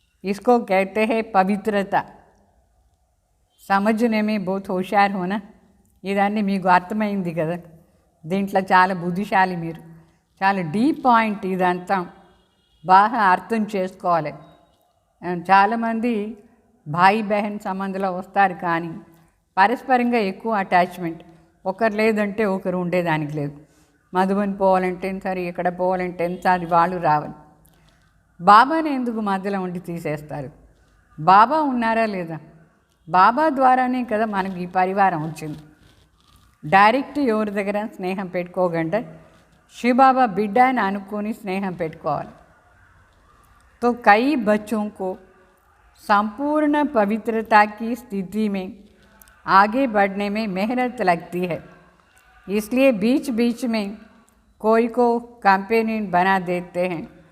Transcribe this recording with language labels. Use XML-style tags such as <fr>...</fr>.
<hi>इसको कहते हैं पवित्रता. समझने में बहुत होशियार होना.</hi> <te>ఇదన్నీ మీకు అర్థమైంది కదా. దీంట్లో చాలా బుద్ధిశాలి మీరు. చాలా డీప్ పాయింట్ ఇదంతా, బాగా అర్థం చేసుకోవాలి. చాలామంది భాయి బహన్ సంబంధంలో వస్తారు, కానీ పరస్పరంగా ఎక్కువ అటాచ్మెంట్, ఒకరు లేదంటే ఒకరు ఉండేదానికి లేదు. మధుబన్ పోవాలంటే సరే, ఇక్కడ పోవాలంటే సరే, వాళ్ళు రావాలి. బాబాని ఎందుకు మధ్యలో ఉండి తీసేస్తారు? బాబా ఉన్నారా లేదా? బాబా ద్వారానే కదా మనకు ఈ పరివారం వచ్చింది. డైరెక్ట్ ఎవరి దగ్గర స్నేహం పెట్టుకోకుండా శివబాబా బిడ్డ అని అనుకొని స్నేహం పెట్టుకోవాలి.</te> <hi>तो कई बच्चों को संपूर्ण पवित्रता की स्थिति में आगे बढ़ने में मेहनत लगती है. इसलिए बीच बीच में कोई को कंपेनियन बना देते हैं.</hi>